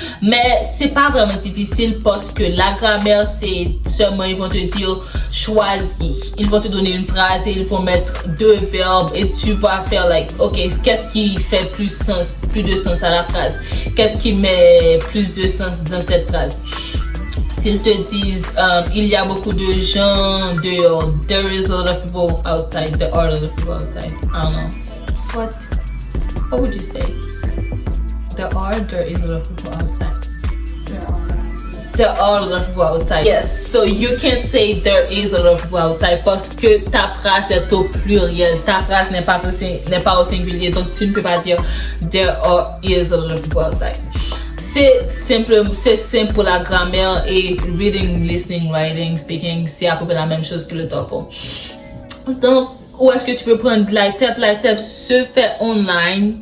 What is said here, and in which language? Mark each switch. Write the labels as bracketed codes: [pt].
[fr] Mais c'est pas vraiment difficile parce que la grammaire, c'est seulement, ils vont te dire choisis. Ils vont te donner une phrase et ils vont mettre 2 verbes et tu vas faire ok, qu'est-ce qui fait plus de sens à la phrase? Qu'est-ce qui met plus de sens dans cette phrase? S'ils te disent, il y a beaucoup de gens dehors. [en] There is a lot of people outside. There are a lot of people outside. I don't know. What would you say? There is a lot of people outside. There are a lot of people outside. Yes, so you can't say there is a lot of people outside [fr] parce que ta phrase est au pluriel. Ta phrase n'est pas au singulier. Donc tu ne peux pas dire [en] there is a lot of people outside. [fr] C'est simple pour la grammaire et reading, listening, writing, speaking, c'est à peu près la même chose que le TOEFL. Donc, où est-ce que tu peux prendre l'ITEP? L'ITEP se fait online.